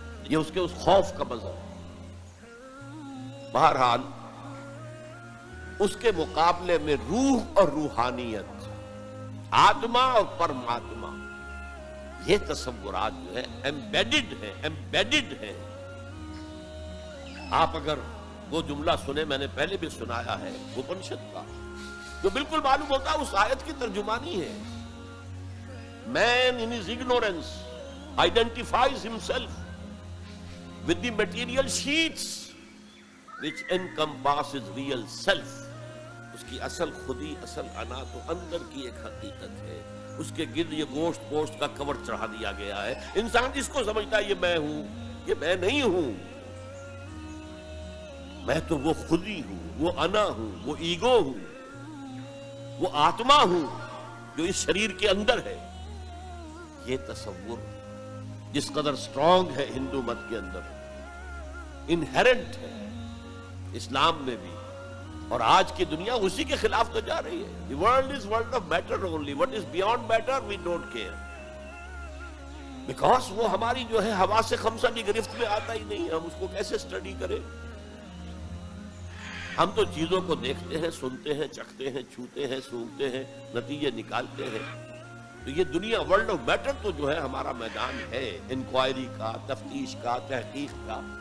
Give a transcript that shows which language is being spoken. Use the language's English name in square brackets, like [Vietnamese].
[Urdu] یہ اس کے اس خوف کا مذہب. بہرحال اس کے مقابلے میں روح اور روحانیت, آتما اور پرماتما, یہ تصورات جو ہے ایمبیڈڈ ہے. آپ اگر وہ جملہ سنیں, میں نے پہلے بھی سنایا ہے اپنشد کا, جو بالکل معلوم ہوتا ہے اس آیت کی ترجمانی ہے. [English] Man in his ignorance identifies himself with the material sheets which encompasses real self. [Urdu] اس کی اصل خودی, اصل انا تو اندر کی ایک حقیقت ہے. اس کے گرد یہ گوشت کا کور چڑھا دیا گیا ہے. انسان جس کو سمجھتا ہے یہ میں ہوں, یہ میں نہیں ہوں. میں تو وہ خودی ہوں, وہ انا ہوں, وہ ایگو ہوں, وہ آتما ہوں جو اس شریر کے اندر ہے. یہ تصور جس قدر اسٹرانگ ہے ہندو مت کے اندر, انہیرنٹ ہے اسلام میں بھی, اور آج کی دنیا اسی کے خلاف تو جا رہی ہے. [English] The world is world of matter only. What is beyond matter we don't care. Because [Urdu] وہ ہماری جو ہے حواس خمسہ کی گرفت میں آتا ہی نہیں. ہم اس کو کیسے اسٹڈی کریں؟ ہم تو چیزوں کو دیکھتے ہیں, سنتے ہیں, چکھتے ہیں, چھوتے ہیں, سونگھتے ہیں, نتیجے نکالتے ہیں. تو یہ دنیا ورلڈ آف میٹر تو جو ہے ہمارا میدان ہے انکوائری کا, تفتیش کا, تحقیق کا.